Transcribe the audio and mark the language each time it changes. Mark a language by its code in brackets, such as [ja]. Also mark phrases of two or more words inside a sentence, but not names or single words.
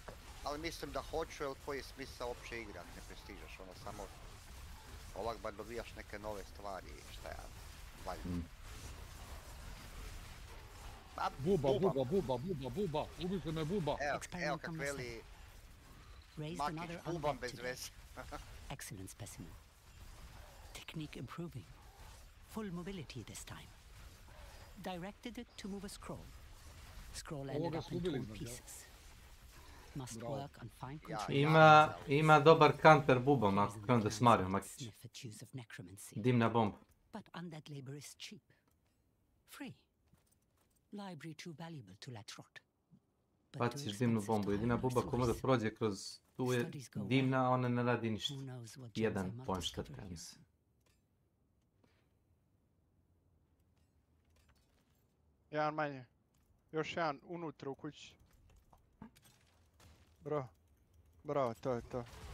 [hr] Ali mislim da hoću, jer koji je smisao uopće igrat, ne prestižaš, ono samo ovak bar dobijaš neke nove stvari, šta ja, valjda. Buba, ubite me buba. Evo kak veli Makić, bubam bez veze. [en] Excellent specimen. Technique improving. Full mobility this time. Directed it to move a scroll. Scroll ended up in torn pieces. Must work on fine control. [hr] Ima dobar counter bubom ako krenu da smario Makić. Dimna bomba. [en] But undead labor is cheap. Free. Library too valuable to let rot. [hr] Baciš dimnu bombu, jedina buba ko može prođe kroz tu je dimna, a ona ne radi ništa. 1 point šteta, mislim. Jedan manje. Još jedan unutra u kući. Bravo, to je to.